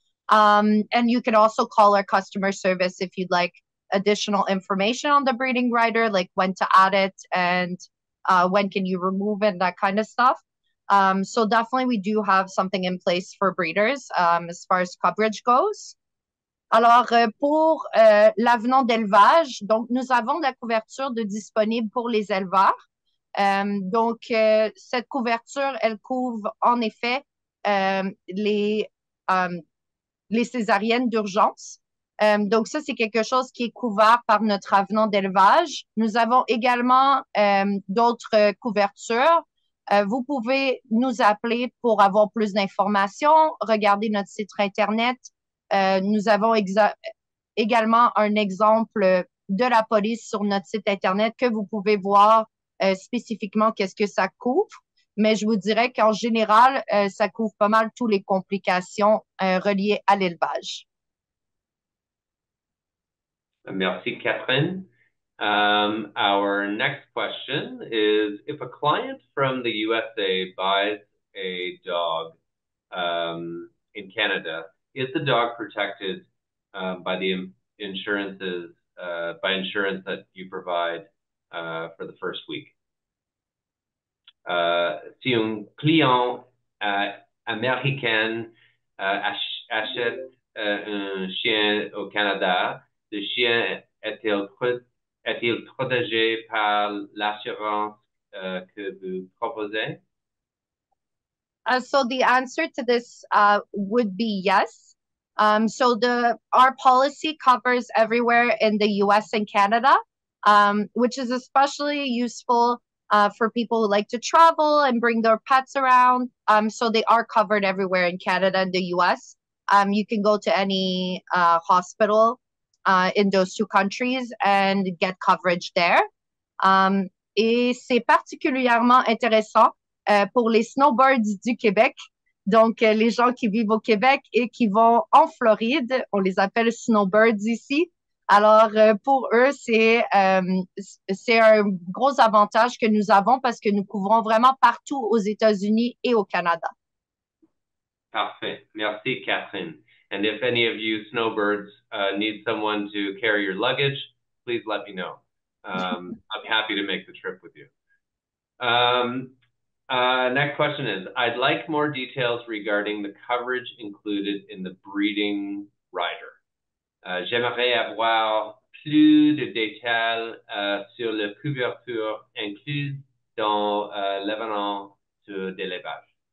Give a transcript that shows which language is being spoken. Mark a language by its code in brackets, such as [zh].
[en] And you can also call our customer service if you'd like additional information on the breeding rider, like when to add it and when can you remove it, that kind of stuff. So definitely we do have something in place for breeders as far as coverage goes. [fr] Alors, pour l'avenant d'élevage, donc nous avons de la couverture disponible pour les éleveurs. Donc, cette couverture, elle couvre en effet les césariennes d'urgence. Donc, ça, c'est quelque chose qui est couvert par notre avenant d'élevage. Nous avons également d'autres couvertures. Vous pouvez nous appeler pour avoir plus d'informations, regarder notre site Internet. Nous avons également un exemple de la police sur notre site Internet que vous pouvez voir spécifiquement qu'est-ce que ça couvre. Mais je vous dirais qu'en général, ça couvre pas mal toutes les complications reliées à l'élevage. Merci, Catherine. [en] Our next question is, if a client from the USA buys a dog in Canada, is the dog protected by the insurances, by insurance that you provide for the first week? [fr] Si un client américain achète un chien au Canada, le chien est-il protégé par l'assurance que vous proposez? [en] So the answer to this would be yes. So our policy covers everywhere in the US and Canada, which is especially useful for people who like to travel and bring their pets around. So they are covered everywhere in Canada and the US. You can go to any hospital in those two countries and get coverage there. [fr] Et c'est particulièrement intéressant pour les snowbirds du Québec. Donc, les gens qui vivent au Québec et qui vont en Floride, on les appelle snowbirds ici. Alors, pour eux, c'est un gros avantage que nous avons parce que nous couvrons vraiment partout aux États-Unis et au Canada. Parfait. Merci, Catherine. [en] And if any of you snowbirds need someone to carry your luggage, please let me know. I'm happy to make the trip with you. Next question is, I'd like more details regarding the coverage included in the breeding rider. [fr] J'aimerais avoir plus de détails sur la couverture incluse dans l'avenant d'élevage.